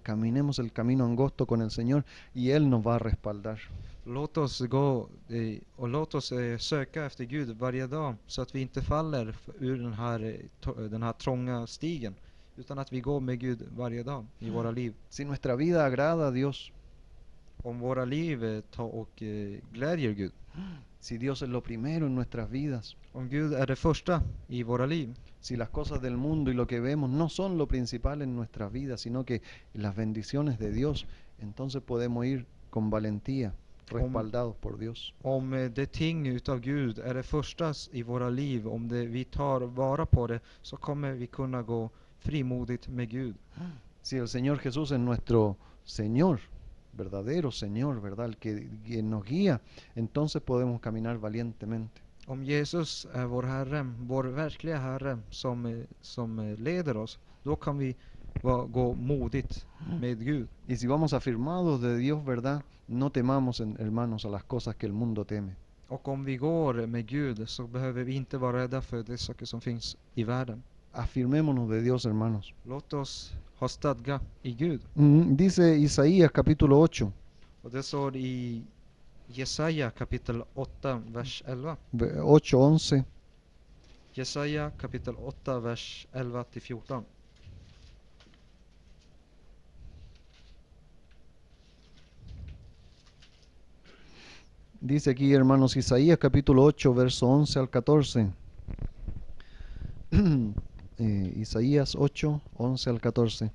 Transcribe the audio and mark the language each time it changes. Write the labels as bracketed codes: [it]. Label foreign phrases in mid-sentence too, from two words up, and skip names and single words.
[es] Caminemos el camino angosto con el Señor y Él nos va a respaldar. [sv] Låt oss gå och låt oss söka efter Gud varje dag, så att vi inte faller ur den här trånga stigen, utan att vi går med Gud varje dag i våra liv. [es] Si nuestra vida agrada a Dios, [sv] om våra liv glädjer Gud, [es] si Dios es lo primero en nuestras vidas, [sv] om Gud är det första i våra liv, [es] si las cosas del mundo y lo que vemos no son lo principal en nuestras vidas, sino que las bendiciones de Dios, entonces podemos ir con valentía, respaldados por Dios. [sv] Om det ting utav Gud är det första i våra liv, om vi tar vara på det, så kommer vi kunna gå frimodigt med Gud. [es] Si el Señor Jesús es nuestro Señor, verdadero Señor, ¿verdad? El que nos guía, entonces podemos caminar valientemente. [sv] Om Jesus är vår Herre, vår verkliga Herre som leder oss, då kan vi gå modigt med Gud. [es] Y si vamos afirmados de Dios, ¿verdad? No temamos, hermanos, a las cosas que el mundo teme. [sv] Och om vi går med Gud, så behöver vi inte vara rädda för de saker som finns i världen. [es] Afirmémonos de Dios, hermanos. [sv] Låt oss ha stadga i Gud. [es] Dice Isaías capítulo 8. [sv] Och det står i Jesaja kapitel 8, vers 11. 8:11. Jesaja kapitel 8, vers 11-14. [es] Dice aquí, hermanos, Isaías capítulo 8, verso 11 al 14. Isaías 8, 11 al 14.